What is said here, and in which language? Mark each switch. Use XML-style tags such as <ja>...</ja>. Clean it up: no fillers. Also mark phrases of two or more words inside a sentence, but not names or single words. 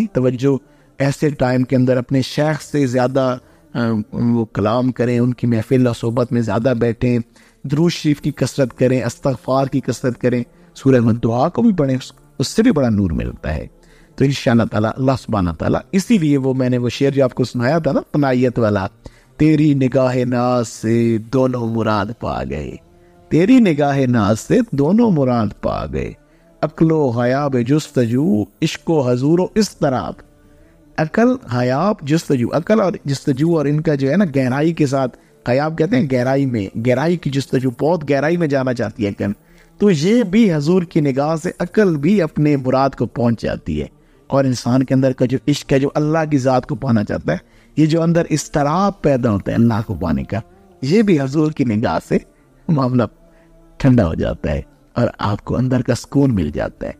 <ur>توجہ ایسے ٹائم کے اندر اپنے شیخ سے زیادہ وہ کلام کریں، ان کی محفل و صحبت میں زیادہ بیٹھیں، درود شریف کی کثرت کریں، استغفار کی کثرت کریں، سورہ والضحیٰ کو بھی پڑھیں، اس سے بھی بڑا نور ملتا ہے۔ تو</ur> <ar>انشاءاللہ تعالیٰ اللہ سبحانہ تعالیٰ،</ar> <ur>اسی لیے وہ میں نے وہ شعر جو آپ کو سنایا تھا نا پنایت والا، تیری نگاہ ناز سے دونوں مراد پا گئے، تیری نگاہ ناز سے دونوں مراد پا گئے، عقل و حیاب جستجو، عشق و حضور و اضطراب۔ عقل، حیاب، جستجو، عقل اور جستجو، اور ان کا جو ہے نا گہرائی کے ساتھ، حیاب کہتے ہیں گہرائی میں، گہرائی کی جستجو، بہت گہرائی میں جانا چاہتی ہے عقل، تو یہ بھی حضور کی نگاہ سے عقل بھی اپنے مراد کو پہنچ جاتی ہے۔ اور انسان کے اندر کا جو عشق ہے، جو اللہ کی ذات کو پانا چاہتا ہے، یہ جو اندر اضطراب پیدا ہوتا ہے اللہ کو پانے کا، یہ بھی حضور کی نگاہ سے معاملہ ٹھنڈا ہو جاتا ہے اور آپ کو اندر کا سکون مل جاتا ہے۔</ur>